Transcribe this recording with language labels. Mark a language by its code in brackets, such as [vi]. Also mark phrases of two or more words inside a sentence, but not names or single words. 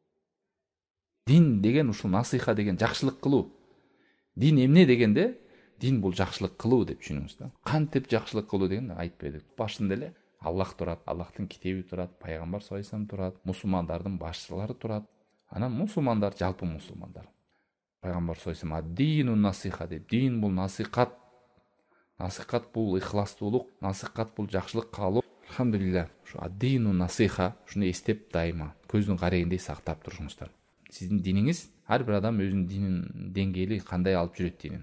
[ky] Дин деген ушул насыха деген жакшылык кылуу. Дин эмне дегенде, дин бул жакшылык кылуу деп түшүнүңүз да. Кантип жакшылык кылуу дегенди айтпадык. Башында эле Аллах турат, Аллахтын китеби турат, пайгамбар [ar] صلى الله عليه وسلم [ky] турат, мусулмандардын башчылары турат. Анан мусулмандар, жалпы мусулмандар. Пайгамбар [ar] صلى الله عليه وسلم الدين النصيحة [ky] деп, дин бул насыхат. Насыхат бул ихластуулук, насыхат бул жакшылык каалоо. Алхамдулилlah, ушу [ar] الدين النصيحة, [ky] шуну эстеп дайыма көздүн карегиндей сактап турушуңуздар. Сиздин диниңиз, ар бир адам өзүнүн динин деңгээли кандай алып жүрөт динин.